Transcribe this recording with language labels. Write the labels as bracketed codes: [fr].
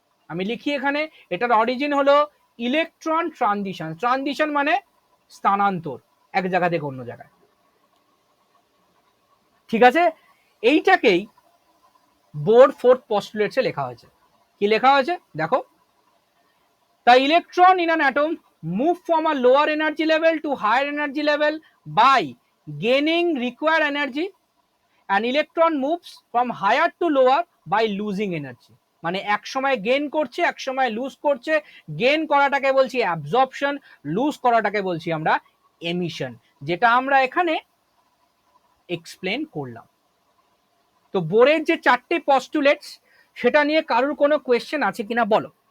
[bn] আমি লিখি এখানে, এটার অরিজিন হলো ইলেকট্রন ট্রানজিশন। ট্রানজিশন মানে স্থানান্তর এক জায়গা থেকে অন্য জায়গায়। ঠিক আছে? এইটাকেই বোর ফোর্থ পস্টুলেটসে লেখা হয়েছে। কি লেখা হয়েছে দেখো? [en] The electron in an atom move from a lower energy level to higher energy level by gaining required energy, and electron moves from higher to lower by losing energy. [bn] মানে এক সময় gain করছে, এক সময় লুজ করছে। Gain করাটাকে বলছি absorption, loose করাটাকে বলছি আমরা এমিশন, যেটা আমরা এখানে এক্সপ্লেন করলাম। তো বোরের যে 4টে পস্টুলেটস, সেটা নিয়ে কারোর কোনো কোয়েশ্চেন আছে কিনা বলো।